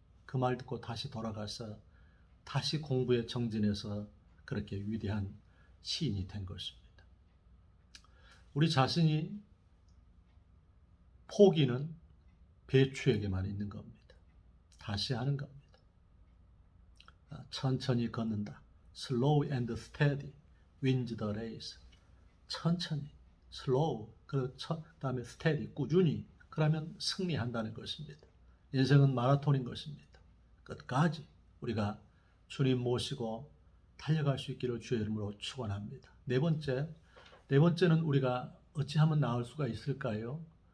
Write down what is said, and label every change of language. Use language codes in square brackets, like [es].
[ko] 그 말 듣고 다시 돌아가서 다시 공부에 정진해서 그렇게 위대한 시인이 된 것입니다. 우리 자신이 포기는 배추에게만 있는 겁니다. 다시 하는 겁니다. 천천히 걷는다. [en] Slow and steady wins the race. [ko] 천천히, slow, 그 다음에 steady, 꾸준히, 그러면 승리한다는 것입니다. 인생은 마라톤인 것입니다. 끝까지 우리가 주님 모시고 달려갈 수 있기를 주의 이름으로 축원합니다. 네 번째는 우리가 어찌하면 나을 수가 있을까요?